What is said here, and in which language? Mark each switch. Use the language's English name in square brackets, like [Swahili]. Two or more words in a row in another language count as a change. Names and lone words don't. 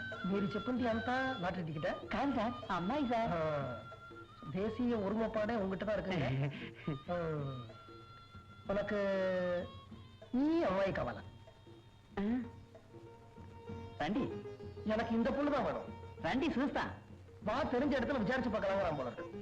[Telugu] మీరు చెప్పింది అంతా లాటరీ టికెటా? కాదు సార్, అమ్మాయి సార్. [Tamil] தேசிய ஒருமைப்பாடே உங்ககிட்ட தான் இருக்குங்க. உனக்கு அம்மாயி காவலா? [Telugu] రండి, [Tamil] எனக்கு இந்த பொண்ணு தான் வேணும். [Telugu] రండి చూస్తా. [Tamil] வா, தெரிஞ்ச இடத்துல விசாரிச்சு பார்க்கலாம் போல இருக்கு.